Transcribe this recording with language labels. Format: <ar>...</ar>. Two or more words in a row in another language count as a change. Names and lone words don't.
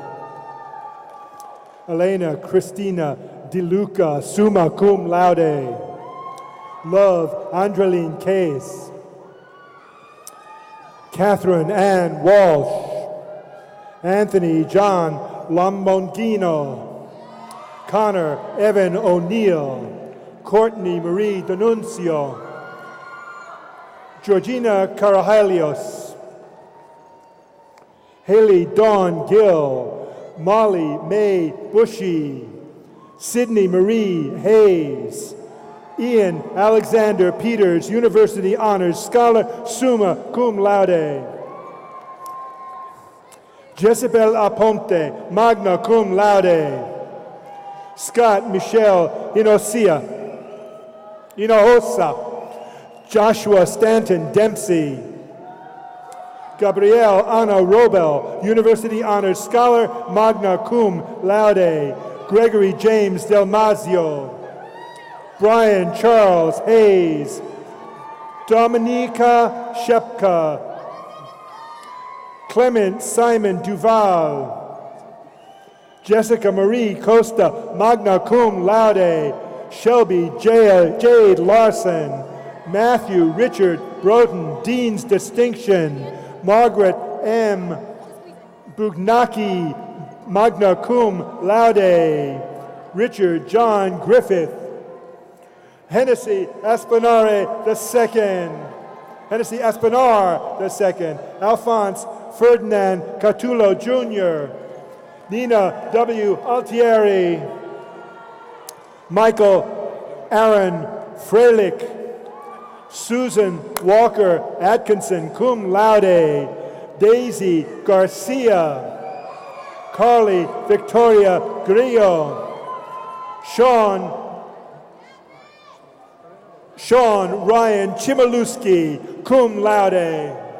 <en>Elena Christina DeLuca,</en> <la>summa cum laude.</la> <en>Love Andreline Case. Catherine Ann Walsh. Anthony John Lombongino. Connor Evan O'Neill. Courtney Marie D'Annunzio. Georgina Carajalios, Haley Dawn Gill, Molly Mae Bushy, Sydney Marie Hayes, Ian Alexander Peters, University Honors Scholar,</en> <la>summa cum laude.</la> <en>Jezebel Aponte,</en> <la>magna cum laude.</la> <en>Scott Michelle Hinojosa. Joshua Stanton Dempsey. Gabrielle Anna Wrobel, University Honors Scholar,</en> <la>magna cum laude.</la> <en>Gregory James Delmazio. Bryan Charles Hayes. Dominika Shepka. Clement Simon Duval. Jessica Marie Costa,</en> <la>magna cum laude.</la> <en>Shelby Jade Larson. Matthew Richard Broughton, Dean's Distinction. Margaret M.</en> <la>Bugnacki, magna cum laude.</la> <en>Richard John Griffith. Hennessy Aspinare II. Hennessy Aspinar II. Alphonse Ferdinand Catullo Jr. Nina W. Altieri, Michael Aaron Freilich, Susan Walker Atkinson,</en> <la>cum laude,</la> <en>Daisy Garcia, Carly Victoria Grillo, Sean Ryan Chimaluski,</en> <la>cum laude,</la>